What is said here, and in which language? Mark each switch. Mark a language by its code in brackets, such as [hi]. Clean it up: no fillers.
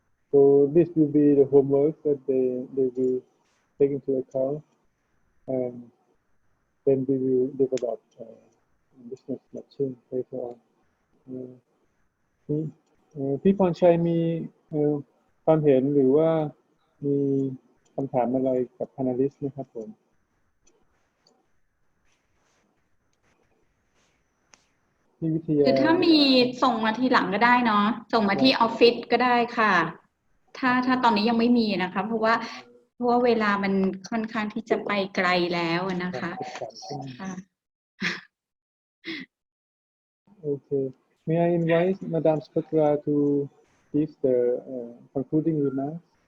[en] So this will be the homework that they will take into account, and then we will develop business matching later on. [th] พี่พรชัยมีความเห็นหรือว่ามีคำถามอะไรกับ panelist นะครับผมพี่วิทยา คือถ้ามีส่งมาทีหลังก็ได้เนาะส่งมาที่ออฟฟิศก็ได้ค่ะถ้าตอนนี้ยังไม่มีนะคะเพราะว่าเวลามันค่อนข้างที่จะไปไกลแล้วนะคะค่ะ [en] Okay. May I invite Madame Spakra to give the concluding remarks?